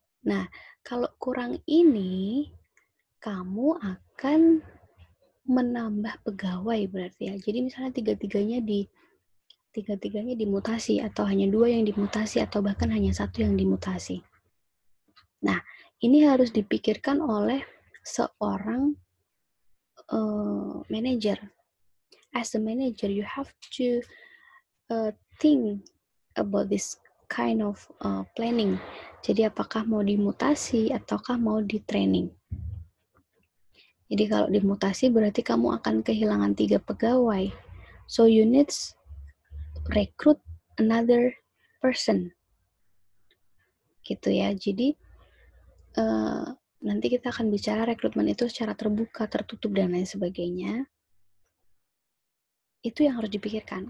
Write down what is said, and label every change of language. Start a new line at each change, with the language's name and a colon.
Indonesian: Nah, kalau kurang ini, kamu akan menambah pegawai berarti ya. Jadi misalnya tiga-tiganya dimutasi atau hanya 2 yang dimutasi atau bahkan hanya 1 yang dimutasi. Nah, ini harus dipikirkan oleh seorang manager.
English: As a manager, you have to think about this kind of planning.
Indonesian: Jadi apakah mau dimutasi ataukah mau di training? Jadi kalau dimutasi berarti kamu akan kehilangan 3 pegawai.
English: So you need recruit another person.
Indonesian: Gitu ya. Jadi nanti kita akan bicara rekrutmen itu secara terbuka, tertutup dan lain sebagainya. Itu yang harus dipikirkan.